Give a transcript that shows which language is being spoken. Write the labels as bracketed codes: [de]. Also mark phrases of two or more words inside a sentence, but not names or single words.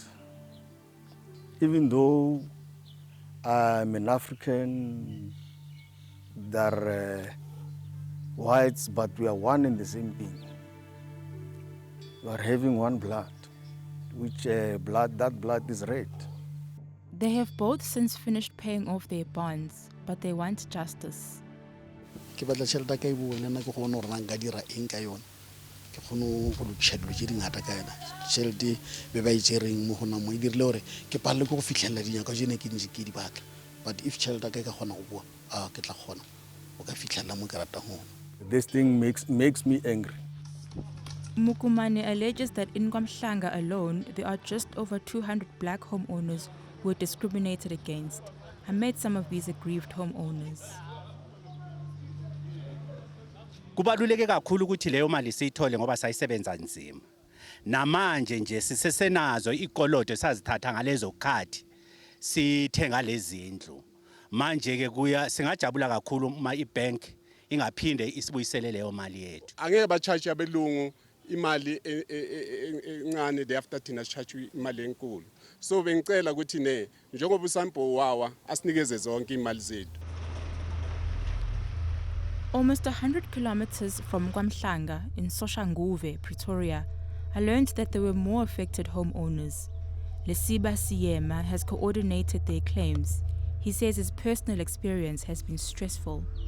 [en] Even though I'm an African, they're whites, but we are one and the same thing. We are having one blood, which that blood is red. They have both since finished paying off their bonds, but they want justice. [nso] Ke batla tšhelete ka e bone nna ke gone gore nka dira eng ka yone ke gone go lokisa dilo tse dingata ka yona tšhelete be ba itsereng mo gona mo e dirile gore ke palelwe ke go fitlhelela dinyaka tsene ke ntse ke di batla, [en] but if [nso] tšhelete ka gona go bua ke tla gona o ka fitlhelela mo ke ratang gona. [en] This thing makes me angry. Mokomane alleges that in Kwamhlanga alone, there are just over 200 black homeowners who were discriminated against. I met some of these aggrieved homeowners. [zu] Kubaluleke kakhulu ukuthi leyo mali siyithole ngoba sayisebenza nzima. Namanje nje sisesenazo ikolodo sazithatha ngalezo khathi sithenga lezi indlu. Manje ke kuya singajabula kakhulu uma ibank ingaphinde isibuyisele leyo mali yethu. Angeke ba charge abelungu imali encane de after thina charge imali enkulu. So bengicela ukuthi ne njengoba uSaambou wawa asinikeze zonke imali zethu. [en] Almost 100 kilometers from Kwamhlanga in Soshanguve, Pretoria, I learned that there were more affected homeowners. Lesiba Siyema has coordinated their claims. He says his personal experience has been stressful.